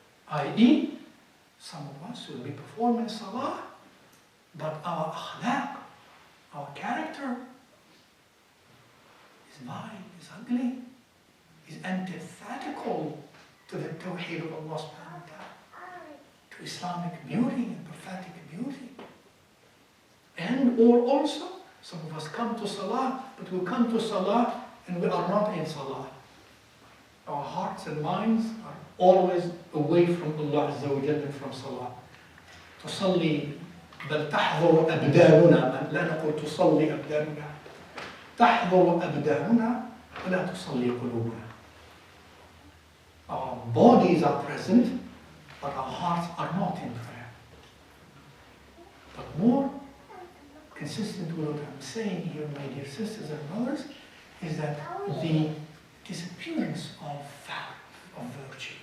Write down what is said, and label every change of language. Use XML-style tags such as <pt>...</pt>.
<en>I.e., some of us will be performing salah, but our akhlaq, our character, is vile, is ugly, is antithetical to the Tawheed of Allah subhanahu wa ta'ala, to Islamic beauty and prophetic beauty. And or also, some of us come to salah, but we come to salah and we are not in salah. Our hearts and minds are always away from Allah Azza wa Jalla and from salah.</en> <ar>تصلي بل تحضر أبداننا، لا نقول تصلي أبداننا، تحضر أبداننا ولا تصلي قلوبنا.</ar> <en>Our bodies are present, but our hearts are not in prayer. But more consistent with what I'm saying here, my dear sisters and brothers, is that the disappearance of virtue</en>